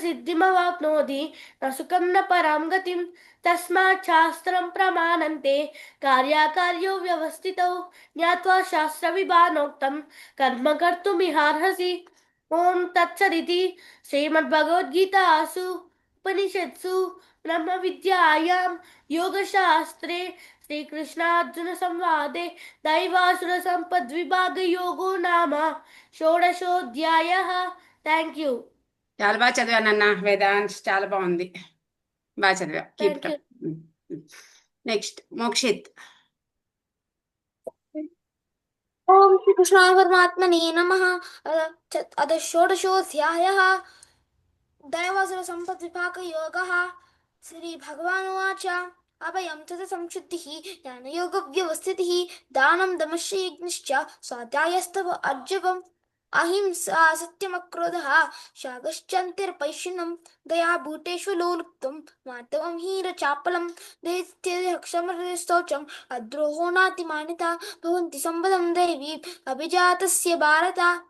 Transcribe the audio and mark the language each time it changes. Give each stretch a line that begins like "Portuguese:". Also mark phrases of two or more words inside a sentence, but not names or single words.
Sanskrit: सिद्धिमवाप्नोति न सुखं न परां गतिं तस्मात् शास्त्रं प्रमाणन्ते कार्याकार्यौ व्यवस्थितौ ज्ञात्वा शास्त्रविभानोक्तं कर्म कर्तुमिहार्हसि ॐ तत्सदिति श्रीमद्भगवद्गीतासु उपनिषत्सु ब्रह्मविद्यायां योगशास्त्रे श्रीकृष्णार्जुनसंवादे दैवासुरसम्पद्विभागयोगो नाम షోడశోऽధ్యాయः
English: thank you
Telugu: చాలా బాగా చదివా నాన్న వేదాంశ్ చాలా బాగుంది బాగా చదివా కీప్ Thank నెక్స్ట్ మోక్షిత్
Sanskrit: ॐ श्रीकृष्णाय परमात्मने नमः अथ षोडशोऽध्यायः दैवासुरसम्पद्विभागयोगः श्रीभगवानुवाच अभयं च संशुद्धिः ज्ञानयोगव्यवस्थितिः दानं दमश्च यज्ञश्च स्वाध्यायस्तव अर्जवम् अहिंसा सत्यमक्रोधः शागश्चन्तिर्पैशुनं दया भूतेषु लोलुप्तं मार्दवं हीरचापलं दैत्यक्षमस्तौचम् अद्रोहो नातिमानिता भवन्ति सम्पदं दैवी अभिजातस्य भारत